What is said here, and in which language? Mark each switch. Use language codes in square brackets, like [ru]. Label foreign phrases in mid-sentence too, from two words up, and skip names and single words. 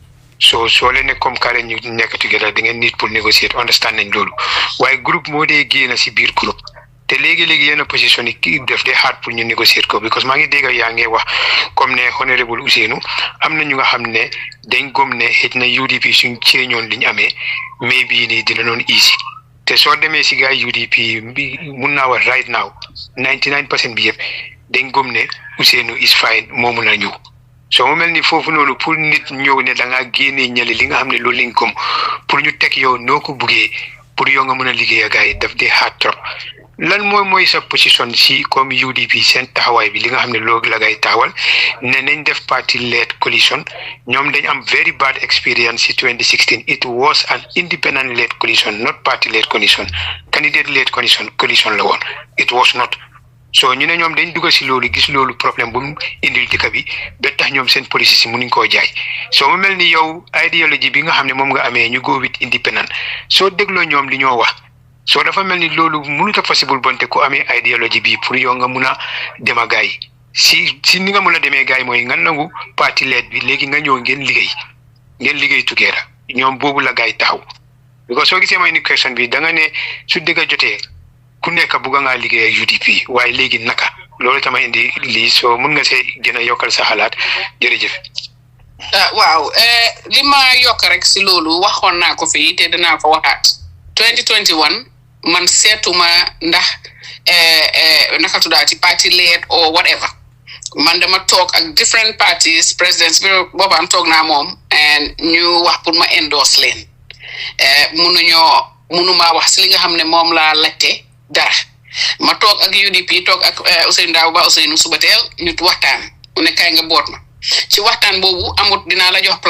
[wo] soo leen ne comme carré ñu nekk together da ngeen nit pour négocier understand nañ loolu waaye groupe moo dee génn si biir groupe te léegi-léegi yenn position yi def dee hard pour ñu négocier ko because maa ngi dégg yaa ngi wax comme ne honorable Ousseynou am na ñu nga xam ne dañ gëm ne xëj na UDP suñ ceeñoon li ñu amee mais bii nii dina noon easy te soo demee si gars UDP bi mun naa wax [en] right now [wo] 99% bi yëpp dañ gëm ne [en] Ousseynou is fine [wo] moo mun a ñëw soo mu mel ni foofu noonu pour nit ñëw ne da ngaa génnee ñali li nga xam ne loolu lañ gëm pour ñu teg yow noo ko buggee pour yow nga mën a liggéey ak gars yi daf dee hard trop lan mooy sa position si comme UDP seen taxawaay bi li nga xam ne loolu la ngay taxawal ne nañ def [en] party led coalition [wo] ñoom dañ am [en] very bad experience [wo] si 2016 [en] it was an independent led coalition not party led coalition candidate led coalition [wo] la woon it [en] was not [wo] so ñu ne ñoom dañ dugg si loolu gis loolu problème bu mu indil dëkk bi ba tax ñoom seen policy si mënuñ koo jaay soo mu mel ni yow idéologie bi nga xam ne moom nga amee ñu [en] go with independent [wo] soo dégloo ñoom li ñoo wax soo dafa mel ni loolu mënut a possible bonte ku amee idéologie bi pour yow nga mun a dem a gaay si ni nga mun a demee gaay mooy nga nangu parti lead bi léegi nga ñëw ngeen liggéey together ñoom boobu la gaay taxaw because soo gisee may ni question bi da nga ne su dëgg jotee ku nekk bugga ngaa liggéey ak UDP waaye léegi naka loolu tama indi lii soo mun nga see gën a yokkal sa xalaat jërëjëf. waaw li ma yokk rek si loolu waxoon naa ko fii te danaa ko waxaat 2021 man seetuma ndax naka tuddaati [en] party led or whatever [wo] man dama toog ak [en] different parties presidents [wo] bi boobaan toog naa moom and ñu wax pour ma endorse leen munuma wax si li nga xam ne moom laa laajte dara ma toog ak UDP toog ak Ousseynou Daaw ba Ousseynou Subateel ñu waxtaan mu ne kaay nga boot ma ci waxtaan boobu amut dinaa la jox